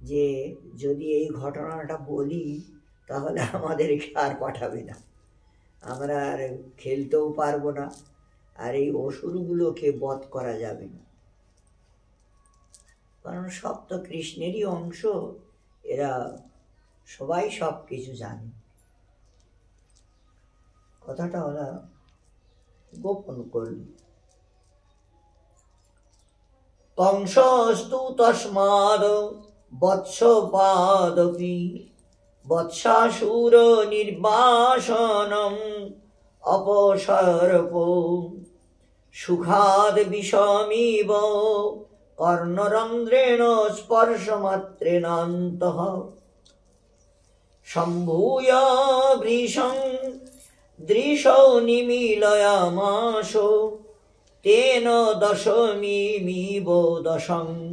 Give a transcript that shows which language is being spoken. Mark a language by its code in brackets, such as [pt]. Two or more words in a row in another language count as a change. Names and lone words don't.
[bn] যে যদি এই ঘটনাটা বলি তাহলে আমাদেরকে আর পাঠাবে না, আমরা আর খেলতেও পারবো না, আর এই অসুরগুলোকে বধ করা যাবে না, কারণ সব তো কৃষ্ণেরই অংশ, এরা সবাই সব কিছু জানে। কথাটা ওরা গোপন করল। [sa] কংসস্তু তস্মাদ বৎসপাদপি বৎসাসুর নির্বাসনম অপসর্প সুখাদ বিষমিব কর্ণরন্ধ্রেণ স্পর্শমাত্রেণান্তঃ সম্ভূয় ভৃশং দৃশৌ নিমীলয়ামাস তেন দশমিমিব দশং